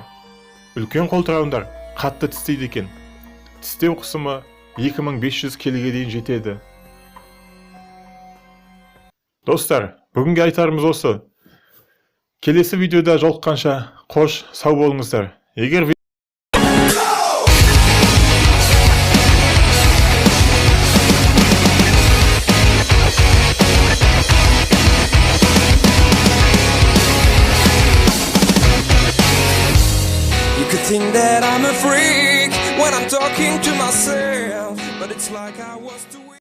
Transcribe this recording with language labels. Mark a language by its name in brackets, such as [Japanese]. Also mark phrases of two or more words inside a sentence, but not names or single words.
[Kazakh] Үлкен қолтырауындар қатты тістейді екен. Тістеу қысымы 2500 келіге дейін жетеді. Достар, бүгінге айтарымыз осы. Келесі видеода жолыққанша қош, сау болыңыздар. Егер [English] You could think that I'm a freak when I'm talking to myself, but it's like I was too